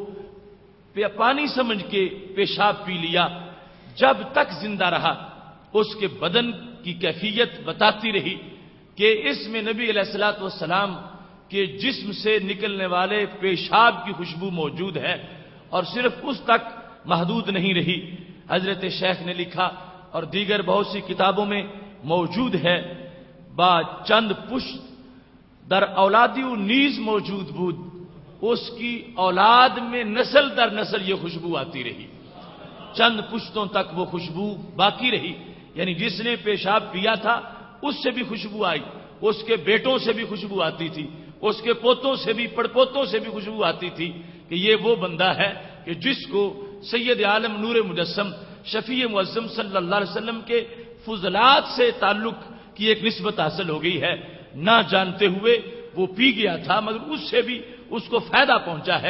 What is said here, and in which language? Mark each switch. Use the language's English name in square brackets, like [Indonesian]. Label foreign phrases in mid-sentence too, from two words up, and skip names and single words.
[Urdu] پانی سمجھ کے پیشاب پی لیا، جب تک زندہ رہا اس کے بدن کی کیفیت بتاتی رہی کہ اس میں نبی [Arabic] علیہ الصلوۃ والسلام [Urdu] کے جسم سے نکلنے والے پیشاب کی خوشبو موجود ہے، اور صرف اس تک محدود نہیں رہی۔ حضرت شیخ نے لکھا اور دیگر بہت سی کتابوں میں موجود ہے، [Persian] با چند پشت در اولادی و نیز موجود بود، [Urdu] اس کی اولاد میں نسل در نسل یہ خوشبو آتی رہی، چند پشتوں تک وہ خوشبو باقی رہی، یعنی جس نے پیشاب پیا تھا اس سے بھی خوشبو آئی، اس کے بیٹوں سے بھی خوشبو آتی تھی، اس کے پوتوں سے بھی پڑپوتوں سے بھی خوشبو آتی تھی کہ یہ وہ بندہ ہے کہ جس کو سید عالم نور مجسم شفیع معظم [Arabic] صلی اللہ علیہ وسلم [Urdu] کے فضلات سے تعلق کی ایک نسبت حاصل ہو گئی ہے، نہ جانتے ہوئے وہ پی گیا تھا مگر اس سے بھی اس کو فائدہ پہنچا ہے۔